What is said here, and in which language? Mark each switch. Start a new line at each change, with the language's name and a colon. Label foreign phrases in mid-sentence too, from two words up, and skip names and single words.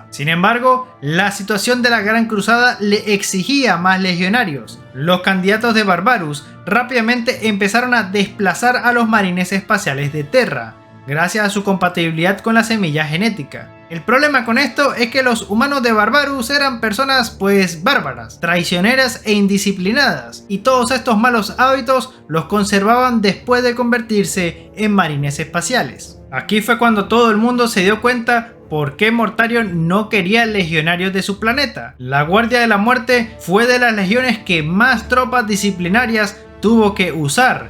Spanish: Sin embargo, la situación de la Gran Cruzada le exigía más legionarios. Los candidatos de Barbarus rápidamente empezaron a desplazar a los marines espaciales de Terra, gracias a su compatibilidad con la semilla genética. El problema con esto es que los humanos de Barbarus eran personas pues bárbaras, traicioneras e indisciplinadas, y todos estos malos hábitos los conservaban después de convertirse en marines espaciales. Aquí fue cuando todo el mundo se dio cuenta por qué Mortarion no quería legionarios de su planeta. La Guardia de la Muerte fue de las legiones que más tropas disciplinarias tuvo que usar.